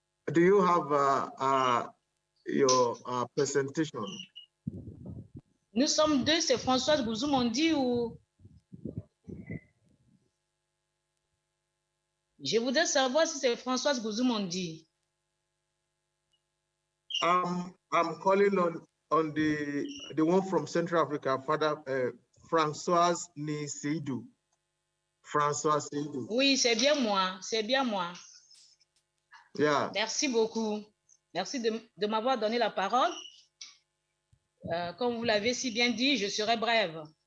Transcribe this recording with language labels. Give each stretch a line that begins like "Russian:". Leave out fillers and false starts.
English: Do you have your presentation?
French: Nous sommes deux, c'est Françoise Bouzoumondi ou... Je voudrais savoir si c'est Françoise Bouzoumondi.
English: I'm calling on the one from Central Africa, Father Françoise Seydou.
French: François Seydou. Oui, c'est bien moi, c'est bien moi.
English: Yeah.
French: Merci beaucoup. Merci de m'avoir donné la parole. Comme vous l'avez si bien dit, je serai brève.